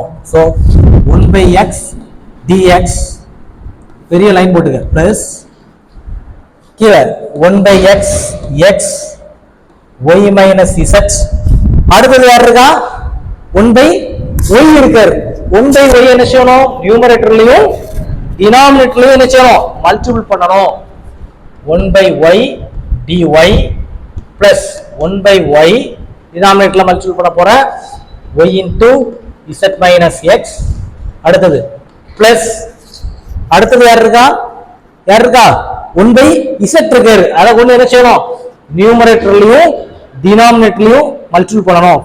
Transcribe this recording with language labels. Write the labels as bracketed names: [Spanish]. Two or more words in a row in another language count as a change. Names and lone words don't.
[Tamil] ஸோ 1/x dx பெரிய லைன் போட்டுக்க, பிளஸ் கீழே 1/x x [English] y minus z. [Tamil] அடுத்தது யார் இருக்கா, 1/y இருக்காரு. 1/y என்ன செய்யணும், நியூமரேட்டர்லயும் டினாமினேட்டர்லயும் என்ன செய்யணும், மல்டிபிள் பண்ணணும். [English] 1/y dy plus 1/y denominator-la multiple [Tamil] பண்ண போற, [English] y into z minus x. [Tamil] அடுத்தது பிளஸ், அடுத்தது யார் இருக்கா, 1/z இருக்காரு. அதை கொண்டு என்ன செய்யணும், நியூமரேட்டர்லயும் டினாமினேட்டர்லயும் மல்டிபிள் பண்ணணும்.